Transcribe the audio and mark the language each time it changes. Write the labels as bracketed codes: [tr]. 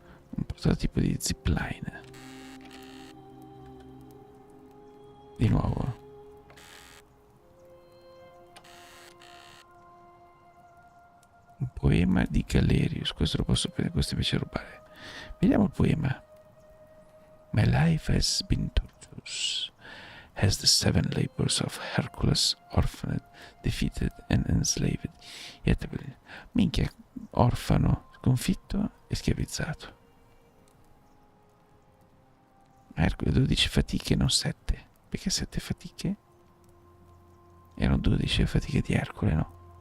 [it] Un prototipo di zipline. Di nuovo. Un poema di Galerius. Questo lo posso prendere, questo invece rubare. Vediamo il poema. [en] My life has been tortuous, as the 7 labors of Hercules, orphaned, defeated and enslaved. [it] Yet, minchia, orfano, sconfitto e schiavizzato. Ercole 12 fatiche, non 7. Perché 7 fatiche? Erano 12 le fatiche di Ercole, no?